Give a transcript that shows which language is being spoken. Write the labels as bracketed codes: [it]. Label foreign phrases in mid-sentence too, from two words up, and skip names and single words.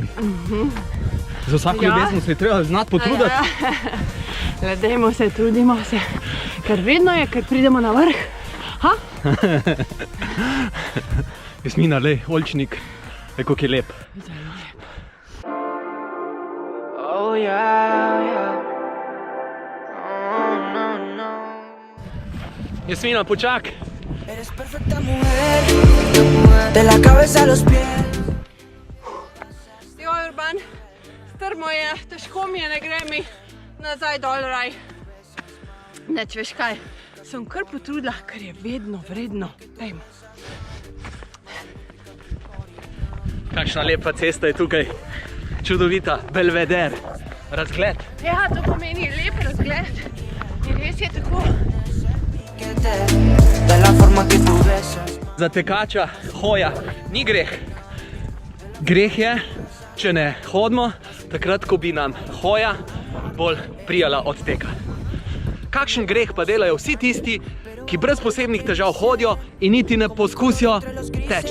[sl] Za vsako ljubezen se je treba znati potruditi. Le dajmo se, trudimo se. Ker vedno je, ker pridemo na vrh. Ha? Jasmina, lej, oljčnik, kako je lep. Zelo lep. [en] Oh yeah, yeah. Oh, no, no. [sl] Jasmina, počak. [es] Eres perfecta mujer, de la cabeza a los pies. [sl] Jo, Urban, strmo je, težko mi je, ne gre mi nazaj dol raj. Neč, veš kaj, sem kar potrudila, ker je vedno vredno. Dajmo. Kakšna lepa cesta je tukaj. Čudovita, Belveder. Razgled. Ja, to pomeni lep razgled. In res je tako. [es] De la forma que tú besas. [sl] Za tekača hoja ni greh. Greh je, če ne hodimo, takrat, ko bi nam hoja bolj prijala od teka. Kakšen greh pa delajo vsi tisti, ki brez posebnih težav hodijo in niti ne poskusijo teči.